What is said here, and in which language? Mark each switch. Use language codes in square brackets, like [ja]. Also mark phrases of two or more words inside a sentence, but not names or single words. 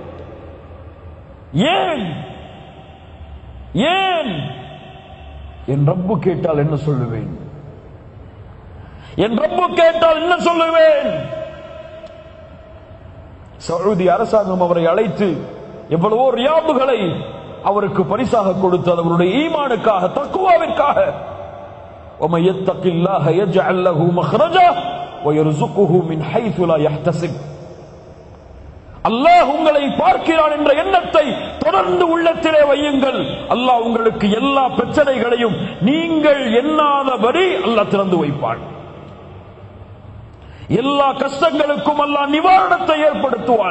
[ta] ஏன் ஏன் என் ரப்பு கேட்டால் என்ன சொல்லுவேன், என் ரப்பு கேட்டால் என்ன சொல்லுவேன்? சவுதி அரசாங்கம் அவரை அழைத்து எவ்வளவோ ரியாபுகளை அவருக்கு பரிசாக கொடுத்தது, அவருடைய ஈமானுக்காக, தக்வாவிற்காக. [ar] وَمَن يَتَّقِ اللَّهَ يَجْعَل لَّهُ مَخْرَجًا وَيَرْزُقْهُ مِنْ حَيْثُ لَا يَحْتَسِبُ. [ta] அல்லாஹ் உங்களை பார்க்கிறான் என்ற எண்ணத்தை தொடர்ந்து உள்ளத்திலே வையுங்கள். அல்லாஹ் உங்களுக்கு எல்லா பிரச்சனைகளையும் நீங்கள் எண்ணாதபடி அல்லாஹ் திறந்து வைப்பான். எல்லா கஷ்டங்களுக்கும் அல்லாஹ் நிவாரணத்தை ஏற்படுத்துவான்.